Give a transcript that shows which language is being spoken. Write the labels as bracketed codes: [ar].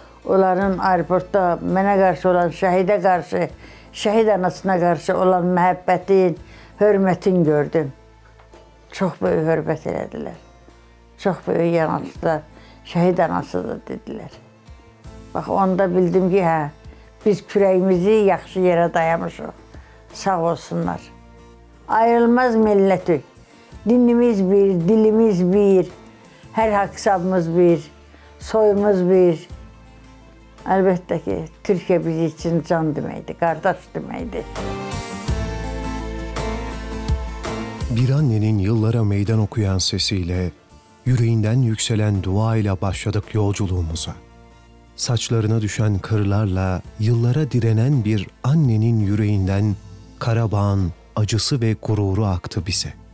[az] Onların aeroportda mənə qarşı olan şəhidə qarşı, şəhid anasına qarşı olan məhəbbətin, hörmətin gördüm. Çox böyük hörmət elədilər. Çox böyük yanaşdılar. Şəhid anasıdır dedilər. Bax, onda bildim ki, hə, biz kürəyimizi yaxşı yerə dayamışıq. Sağ olsunlar. Ayrılmaz millətik. Dinimiz bir, dilimiz bir, hər haqsabımız bir, soyumuz bir. Əlbəttə ki, Türkiyə bizim üçün can deməkdir, qardaş deməkdir. [tr] Bir annenin yıllara meydan okuyan sesiyle, yüreğinden yükselen dua ile başladık yolculuğumuza. Saçlarına düşen kırlarla yıllara direnen bir annenin yüreğinden Karabağ'ın acısı ve gururu aktı bize.